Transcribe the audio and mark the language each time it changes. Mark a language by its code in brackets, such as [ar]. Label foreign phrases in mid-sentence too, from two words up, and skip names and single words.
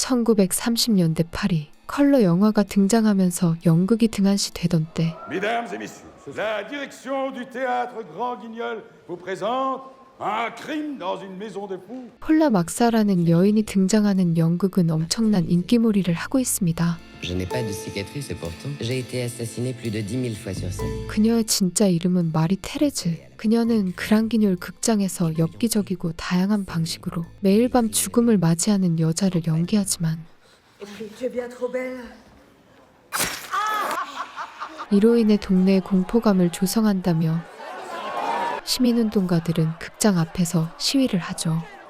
[ko] 1930년대 파리, 컬러 영화가 등장하면서 연극이 등한시되던 때 [fr] Mesdames et messieurs, la direction du théâtre Grand Guignol vous présente Un crime dans une maison de fous. [ko] 폴라 막사라는 여인이 등장하는 연극은 엄청난 인기몰이를 하고 있습니다. [fr] Je n'ai pas de cicatrice et pourtant, j'ai été assassiné plus de 10 000 fois sur scène. [ko] 그녀의 진짜 이름은 마리 테레즈. 그녀는 그랑기뇰 극장에서 엽기적이고 다양한 방식으로 매일 밤 죽음을 맞이하는 여자를 연기하지만 이로 인해 동네에 공포감을 조성한다며 시민운동가들은 극장 앞에서 시위를 하죠.